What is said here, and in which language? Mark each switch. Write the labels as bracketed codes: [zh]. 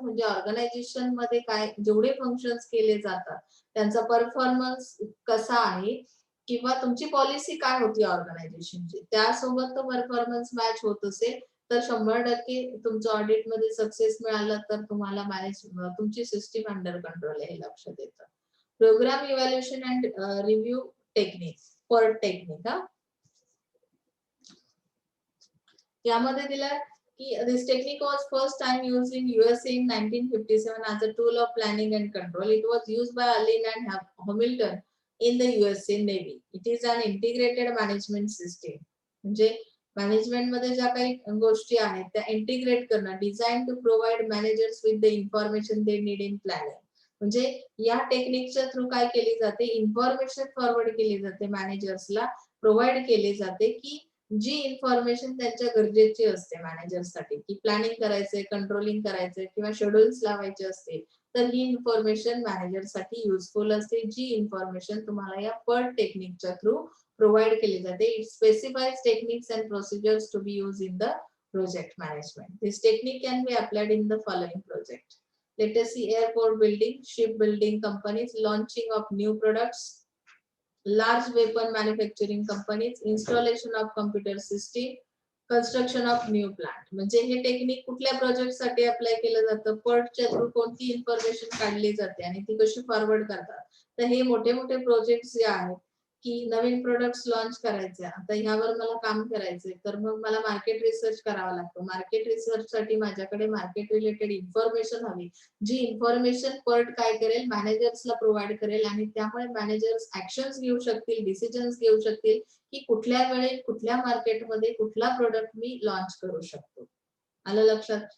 [mr] म्हणजे ऑर्गनायझेशन मध्ये काय जेवढे फंक्शन्स केले जातात त्यांचा परफॉर्मन्स कसा आहे, किंवा तुमची पॉलिसी काय होती ऑर्गनायझेशनची, त्यासोबत तो परफॉर्मन्स मॅच होत असेल तर 100% तुमचं ऑडिट मध्ये सक्सेस मिळालं, तर तुम्हाला तुमची सिस्टीम अंडर कंट्रोल आहे हे लक्षात येतं. [en] Program evaluation and review technique, PERT technique. [mr] यामध्ये दिलं की [en] This technique was first time used in USA in 1957 as a tool of planning and control. It was used by Allen and Hamilton in the USA Navy. It is an integrated management system. [mr] म्हणजे management मध्ये ज्या काही गोष्टी आहेत त्या integrate करणं, [en] Design to provide managers with the information they need in planning. [mr] म्हणजे या टेक्निकच्या थ्रू काय केली जाते, इन्फॉर्मेशन फॉरवर्ड केली जाते मॅनेजर्सला, प्रोव्हाइड केली जाते की जी इन्फॉर्मेशन त्यांच्या गरजेची असते मॅनेजरसाठी, की प्लॅनिंग करायचंय, कंट्रोलिंग करायचंय किंवा शेड्यूल्स लावायचे असतील, तर ही इन्फॉर्मेशन मॅनेजरसाठी युजफुल असते. जी इन्फॉर्मेशन तुम्हाला या पर्ट टेक्निकच्या थ्रू प्रोव्हाइड केली जाते. [en] It specifies techniques and procedures to be use in the project management. This technique can be applied in the following project. Let us see: airport building, shipbuilding companies, launching of new products, large weapon manufacturing companies, installation of computer system, construction of new plant. [mr] म्हणजे हे technique कुठल्या project साठी apply केलं जातं, पर्टच्या through कोणती information काढली जाते आणि ती कशी फॉरवर्ड करतात. तर हे मोठे मोठे प्रोजेक्ट्स जे आहेत, की नवीन प्रोडक्ट्स लॉन्च करायचे, आता ह्यावर मला काम करायचंय, तर मग मला मार्केट रिसर्च करावा लागतो. मार्केट रिसर्च साठी माझ्याकडे मार्केट रिलेटेड इन्फॉर्मेशन हवी, जी इन्फॉर्मेशन पर्ट काय करेल, मॅनेजर्सला प्रोव्हाइड करेल आणि त्यामुळे मॅनेजर्स ऍक्शन्स घेऊ शकतील, डिसिजन्स घेऊ शकतील की कुठल्या वेळेत कुठल्या मार्केटमध्ये कुठला प्रोडक्ट मी लॉन्च करू शकतो. आलं लक्षात?